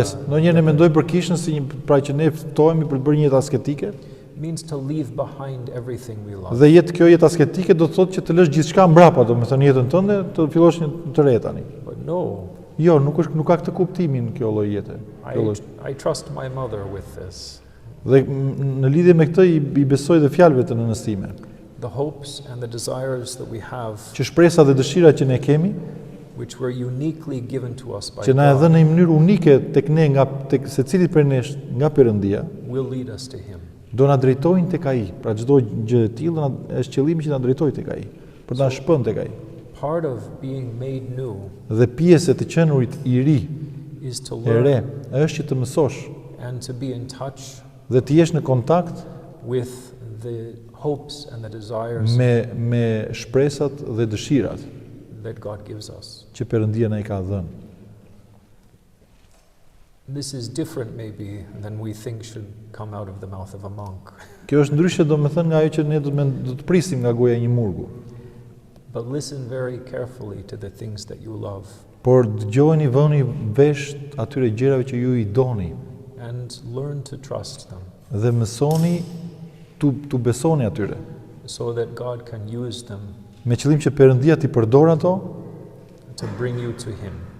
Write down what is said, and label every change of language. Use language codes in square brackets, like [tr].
[sq] ndonjëherë ne mendojmë për kishën si pra që ne ftohemi për të bërë një jetë asketike, [en] means to leave behind everything we love. [sq] dhe kjo jetë asketike do të thotë që të lësh gjithçka mbrapa, domethënë jetën tënde, të fillosh një të re tani. [en] But no, [sq] Jo, nuk ka këtë kuptimin kjo lloj jete. [en] I trust my mother with this. [sq] Dhe në lidhje me këtë i besoj dhe fjalëve të nënës time, [en] The hopes and the desires that we have, [sq] që shpresat dhe dëshirat që ne kemi, [en] which were uniquely given to us by [sq] që na e [en] God, [sq] dhënë në një mënyrë unike tek ne tek secilit prej nesh nga Perëndia, [en] will lead us to Him. [sq] do na drejtojnë tek ai. Pra çdo gjë e tillë është qëllimi që na drejtojë tek ai, për ta shpënë tek ai. [en] Part of being made new [sq] Dhe pjesë e të qenurit i ri, [en] is to [sq] e re, [en] learn [sq] është që të mësosh [en] and to be in touch [sq] dhe të jesh në kontakt [en] with the hopes and the desires [sq] me shpresat dhe dëshirat [en] that God gives us. [sq] që Perëndia na i ka dhënë. [en] This is different maybe than we think should come out of the mouth of a monk. [sq] Kjo është ndryshe domethënë nga ajo që ne do të prisim nga goja e një murgu. [en] But listen very carefully to the things that you love. [sq] Por dëgjoni, vëni vesh atyre gjërave që ju i doni. [en] and learn to trust them [sq] Dhe mësoni tu besoni atyre. [en] so that God can use them [sq] Me qëllim që Perëndia t'i përdor ato [en] to bring you to Him.